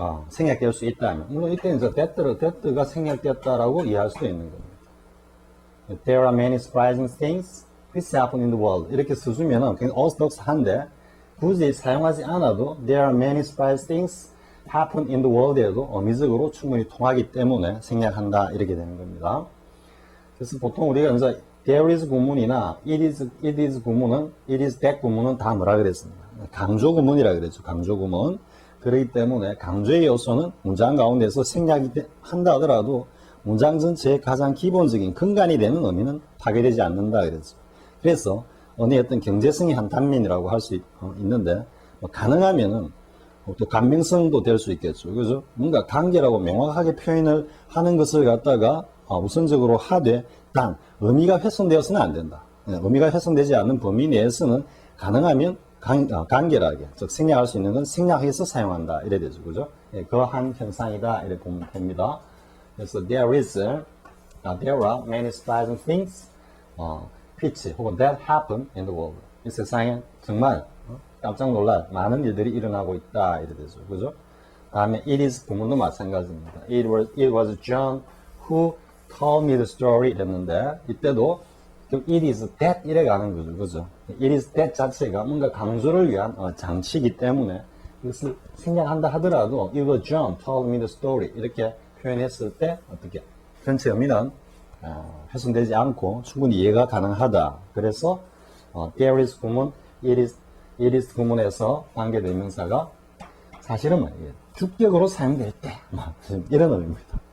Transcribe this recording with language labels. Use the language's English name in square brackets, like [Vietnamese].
[Korean] 생략될 수 있다면, 물론 이때는 that가 생략됐다라고 이해할 수도 있는 겁니다. [English] There are many surprising things which happen in the world. [Korean] 이렇게 써주면은 굉장히 orthodox한데, 굳이 사용하지 않아도 [English] there are many surprising things happen in the world [Korean] 에도 어미적으로 충분히 통하기 때문에 생략한다 이렇게 되는 겁니다. 그래서 보통 우리가 이제 there is 구문이나 it is 구문은 it is that 구문은 다 뭐라 그랬습니다. 강조 구문이라 그랬죠. 강조 구문. 그렇기 때문에 강조의 요소는 문장 가운데서 생략이 한다 하더라도 문장 전체의 가장 기본적인 근간이 되는 의미는 파괴되지 않는다 그랬죠. 그래서 언어의 어떤 경제성이 한 단면이라고 할 수 있는데 가능하면은 또 감명성도 될 수 있겠죠. 그죠? 뭔가 관계라고 명확하게 표현을 하는 것을 갖다가 우선적으로 하되 단 의미가 훼손되어서는 안 된다. 의미가 훼손되지 않는 범위 내에서는 가능하면 간결하게, 즉 생략할 수 있는 건 생략해서 사용한다. 이래 되죠. 그죠? 그한 현상이다. 이래 보면 됩니다. 그래서 [English] there are many surprising things which [Korean] 혹은 [English] that happen in the world. [Korean] 이 세상에 정말 깜짝 놀랄 많은 일들이 일어나고 있다. 이래 되죠. 그죠? 다음에 it is 부문도 마찬가지입니다. [English] It was John who told me the story [Korean] 이랬는데 이때도 [English] it is that [Korean] 이래 가는 거죠. 그죠? it is that 자체가 뭔가 강조를 위한 장치이기 때문에 이것을 생략한다 하더라도 [English] it was John told me the story [Korean] 이렇게 표현했을 때 어떻게 전체 의미는 훼손되지 않고 충분히 이해가 가능하다. 그래서 there is 구문 it is 구문에서 관계대명사가 사실은 주격으로 사용될 때 이런 의미입니다.